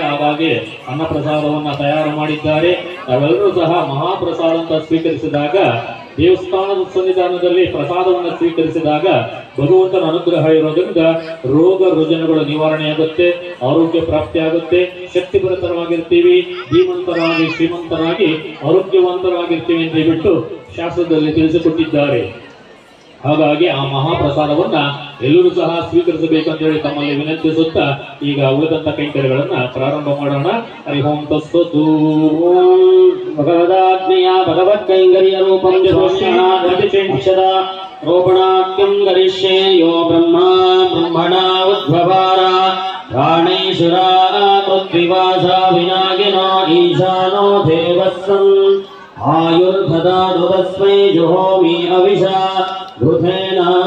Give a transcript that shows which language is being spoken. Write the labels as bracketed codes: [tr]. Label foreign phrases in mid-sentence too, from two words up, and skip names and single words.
[kn] ಹಾಗಾಗಿ ಅನ್ನ ಪ್ರಸಾದವನ್ನ ತಯಾರು ಮಾಡಿದ್ದಾರೆ. ತಾವೆಲ್ಲರೂ ಸಹ ಮಹಾಪ್ರಸಾದ ಅಂತ ಸ್ವೀಕರಿಸಿದಾಗ, ದೇವಸ್ಥಾನದ ಸನ್ನಿಧಾನದಲ್ಲಿ ಪ್ರಸಾದವನ್ನು ಸ್ವೀಕರಿಸಿದಾಗ ಭಗವಂತನ ಅನುಗ್ರಹ ಇರೋದ್ರಿಂದ ರೋಗ ರುಜಿನಗಳು ನಿವಾರಣೆಯಾಗುತ್ತೆ, ಆರೋಗ್ಯ ಪ್ರಾಪ್ತಿಯಾಗುತ್ತೆ, ಶಕ್ತಿಭರಿತರಾಗಿರ್ತೀವಿ, ಧೀಮಂತರಾಗಿ ಶ್ರೀಮಂತರಾಗಿ ಆರೋಗ್ಯವಂತರಾಗಿರ್ತೀವಿ ಅಂತ ಹೇಳ್ಬಿಟ್ಟು ಶಾಸ್ತ್ರದಲ್ಲಿ ತಿಳಿಸಿಕೊಟ್ಟಿದ್ದಾರೆ. ಹಾಗಾಗಿ ಆ ಮಹಾಪ್ರಸಾದವನ್ನ ಎಲ್ಲರೂ ಸಹ ಸ್ವೀಕರಿಸಬೇಕಂತ ಹೇಳಿ ತಮ್ಮಲ್ಲಿ ವಿನಂತಿಸುತ್ತಾ ಈಗ ಉಳಿದಂತ ಕೈಂಕರ್ಯಗಳನ್ನ ಪ್ರಾರಂಭ ಮಾಡೋಣ. [sa] ಹರಿ ಓಂ ತತ್ಸತ್ತು. ಭಗವದಾಜ್ಞೆಯ ಭಗವತ್ ಕೈಂಕರ್ಯ ರೂಪಂ ಅಕ್ಷರ ರೋಪಣಾಖ್ಯಂ ಗರಿಷ್ಯೆ ಯೋ ಬ್ರಹ್ಮಣ ಉದ್ಭವಾರ ಪ್ರಾಣೇಶ್ವರ ಪೃಥ್ವಿವಾಸ ವಿನಾಗಿನೋ ಈಶಾನೋ ದೇವಸ್ಸಂ ಆಯುರ್ಧದಾದು ತಸ್ಮೈ ಜುಹೋಮಿ ಅವಿಷಾ ಋಥೇನ